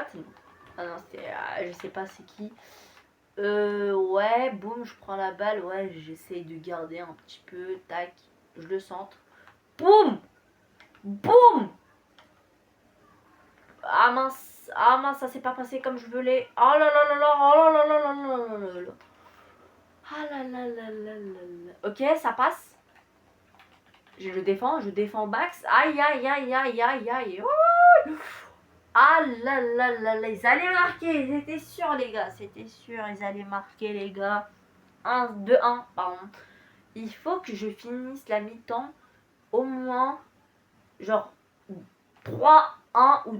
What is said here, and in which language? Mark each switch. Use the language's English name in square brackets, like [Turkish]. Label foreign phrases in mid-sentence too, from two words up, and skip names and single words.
[French] Ah non, je sais pas c'est qui. Ouais, boum, je prends la balle. Ouais, j'essaye de garder un petit peu. Tac, je le centre. Boum. Boum. Ah mince, ça s'est pas passé comme je voulais. Oh là là là là, oh là là là là là là là. Ah là là là là là là. Ok, ça passe. Je défends Max. Aïe aïe aïe aïe aïe aïe. Oh. Ah là là là là, ils allaient marquer, c'était sûr les gars, c'était sûr, ils allaient marquer les gars. 2-1, pardon. Il faut que je finisse la mi-temps au moins genre 3-1 ou...